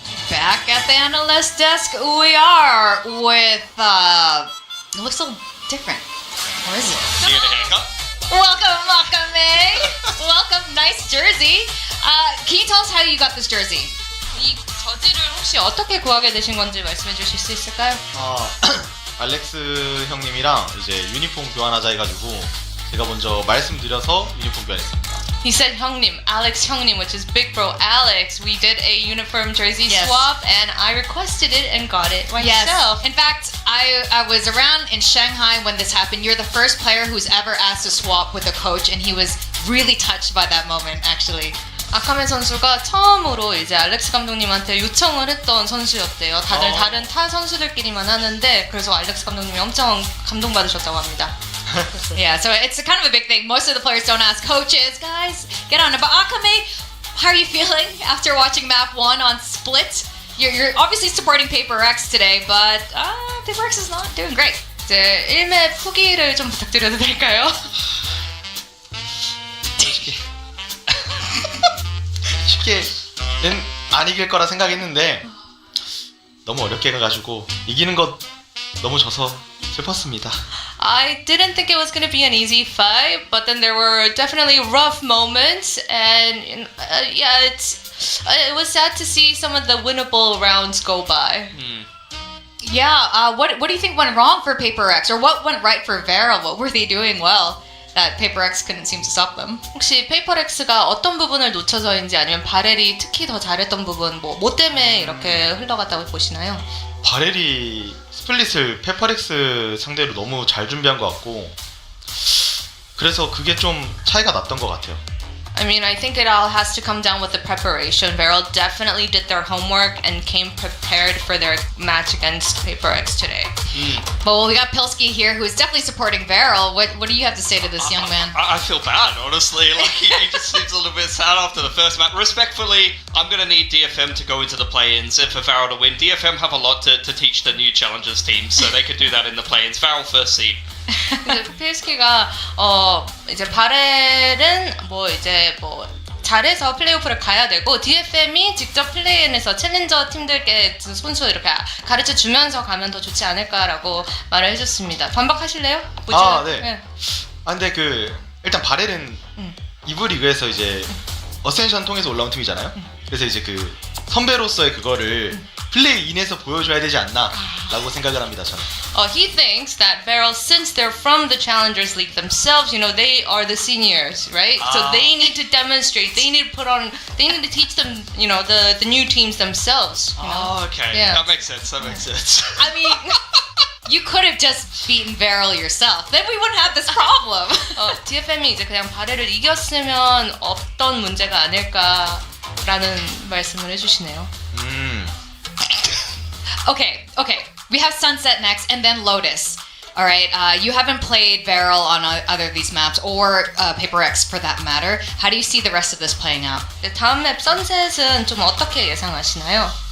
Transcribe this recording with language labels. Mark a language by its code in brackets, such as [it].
[en] Back at the analyst desk, we are with, it looks a little different. Or is it? Do you get a haircut? Welcome, Wakame. Welcome, nice jersey. Can you tell us how you got this jersey? [ko] 이 저지를 혹시 어떻게 구하게 되신 건지 말씀해 주실 수 있을까요? 알렉스 형님이랑 이제 유니폼 교환하자 해가지고 제가 먼저 말씀드려서 유니폼 교환했습니다. [en] He said [ko] 형님, Alex 형님, [en] which is big bro Alex. We did a uniform jersey swap, and I requested it and got it myself. Yes. In fact, I was around in Shanghai when this happened. You're the first player who's ever asked to swap with a coach, and he was really touched by that moment, actually. [ko] 아카메 선수가 처음으로 이제 알렉스 감독님한테 요청을 했던 선수였대요. 다들 다른 타 선수들끼리만 하는데 그래서 알렉스 감독님이 엄청 감동받으셨다고 합니다. [en] Yeah, so it's kind of a big thing. Most of the players don't ask coaches, guys, get on it. But Akame, how are you feeling after watching map 1 on Split? You're obviously supporting Paper X today, but Paper X is not doing great. [ko] 이제 1맵 후기를 좀 부탁드려도 될까요? 쉽게는 안 이길 거라 생각했는데 너무 어렵게 가가지고 이기는 것 너무 져서 슬펐습니다. [en] I didn't think it was going to be an easy fight, but then there were definitely rough moments, and yeah, it was sad to see some of the winnable rounds go by. Yeah, what do you think went wrong for Paper X, or what went right for Vera? What were they doing well that Paper X couldn't seem to stop them? [ko] 혹시 페이퍼렉스가 어떤 부분을 놓쳐서인지 아니면 바렐이 특히 더 잘했던 부분 뭐 때문에 이렇게 흘러갔다고 보시나요? 바렐이 스플릿을 페퍼렉스 상대로 너무 잘 준비한 것 같고 그래서 그게 좀 차이가 났던 것 같아요. [en] I mean, I think it all has to come down with the preparation. Veryl definitely did their homework and came prepared for their match against Paper X today. Well, we got Pilsky here, who is definitely supporting Veryl. What do you have to say to this young man? I feel bad, honestly. Like he just seems a little bit sad after the first match. Respectfully, I'm going to need DFM to go into the play-ins for Veryl to win. DFM have a lot to teach the new challengers team, so they could do that in the play-ins. Veryl first seed. [ko] 이제 PSK가 이제 바렐은 이제 잘해서 플레이오프를 가야 되고 DFM이 직접 플레이인에서 챌린저 팀들께 선수 이렇게 가르쳐 주면서 가면 더 좋지 않을까라고 말을 해줬습니다. 반박하실래요? 네. 근데 일단 바렐은 이브 리그에서 이제 어센션 통해서 올라온 팀이잖아요. 그래서 이제 선배로서의 그거를 플레이인에서 보여줘야 되지 않나라고 생각을 합니다. 저는. [en] He thinks that Veryl, since they're from the Challengers League themselves, they are the seniors, right? So they need to demonstrate. They need to teach them, the new teams themselves. Okay. Yeah. That makes sense. I mean, you could have just beaten Veryl yourself. Then we wouldn't have this problem. [ko] DFM이 이제 그냥 바렐을 이겼으면 없던 문제가 아닐까라는 말씀을 해주시네요. [en] Okay. We have Sunset next, and then Lotus. All right. You haven't played Veryl on other of these maps, or Paper X for that matter. How do you see the rest of this playing out? [ko] 다음 맵 선셋은 좀 어떻게 예상하시나요?